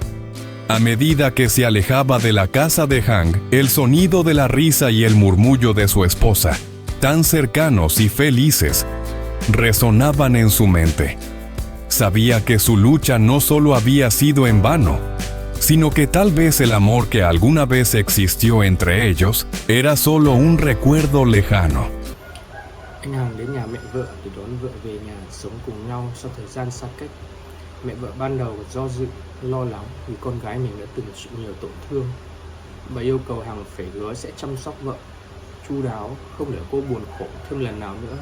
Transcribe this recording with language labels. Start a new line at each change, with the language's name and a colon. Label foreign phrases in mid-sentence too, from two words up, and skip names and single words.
Spanish: A medida que se alejaba de la casa de Hang, el sonido de la risa y el murmullo de su esposa, tan cercanos y felices, resonaban en su mente. Sabía que su lucha no solo había sido en vano, sino que tal vez el amor que alguna vez existió entre ellos era solo un recuerdo lejano.
Vietnamese: Anh Hằng đến nhà mẹ vợ để đón vợ về nhà sống cùng nhau sau thời gian xa cách. Mẹ vợ ban đầu do dự, lo lắng vì con gái mình đã từng chịu nhiều tổn thương. Bà yêu cầu Hằng phải hứa sẽ chăm sóc vợ chu đáo, không để cô buồn khổ thêm lần nào nữa.